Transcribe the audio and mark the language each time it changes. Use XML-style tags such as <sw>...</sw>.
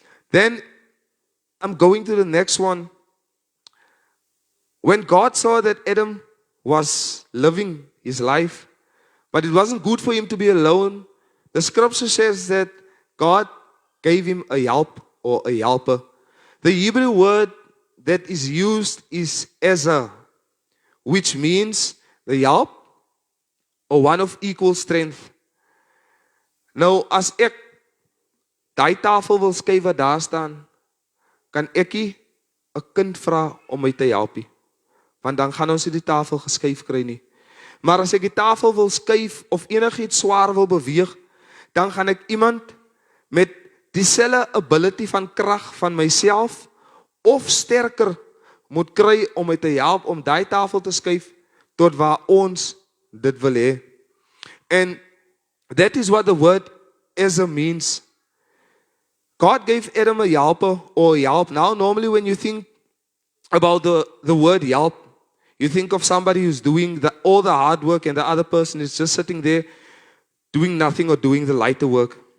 <en>Then I'm going to the next one. When God saw that Adam was living his life, but it wasn't good for him to be alone, the scripture says that God gave him a help or a helper. The Hebrew word that is used is Ezer, which means the help or one of equal strength.</en> <af>Nou, as ek die tafel wil skuif wat daar staan, kan ek nie 'n kind vra om my te help nie. Want dan gaan ons nie die tafel geskuif kry nie. Maar as ek die tafel wil skuif of enigiets swaar wil beweeg, dan gaan ek iemand met dieselfde ability van krag van myself of sterker moet kry om my te help om daai tafel te skuif tot waar ons dit wil hê.</af> <en>And that is what the word Ezer means. God gave Adam a helper or help. Now, normally when you think about the word help, you think of somebody who's doing all the hard work and the other person is just sitting there doing nothing or doing the lighter work.</en>